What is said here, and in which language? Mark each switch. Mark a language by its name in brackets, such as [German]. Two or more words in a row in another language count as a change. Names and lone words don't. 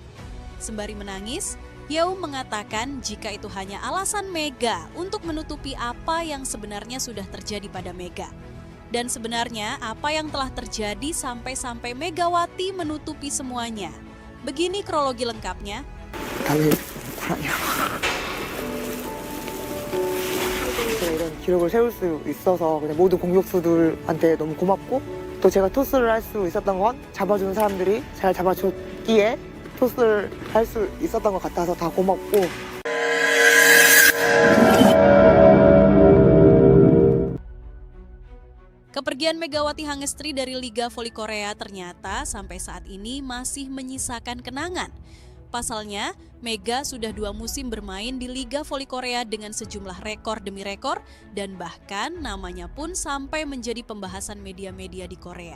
[Indonesian] Sembari menangis, Yew mengatakan jika itu hanya alasan Mega untuk menutupi apa yang sebenarnya sudah terjadi pada Mega. Dan sebenarnya apa yang telah terjadi sampai Megawati menutupi semuanya. Begini kronologi lengkapnya. [Korean] 이런 기록을 세울 수 있어서 그냥 모든 공격수들한테 너무 고맙고 또 제가 토스를 할 수 있었던 건 잡아주는 사람들이 잘 잡아줬기에 토스를 할 수 있었던 것 같아서 다 고맙고 [Indonesian] Kepergian Megawati Hangestri dari Liga Voli Korea ternyata sampai saat ini masih menyisakan kenangan. Pasalnya, Mega sudah 2 musim bermain di Liga Voli Korea dengan sejumlah rekor demi rekor dan bahkan namanya pun sampai menjadi pembahasan media-media di Korea.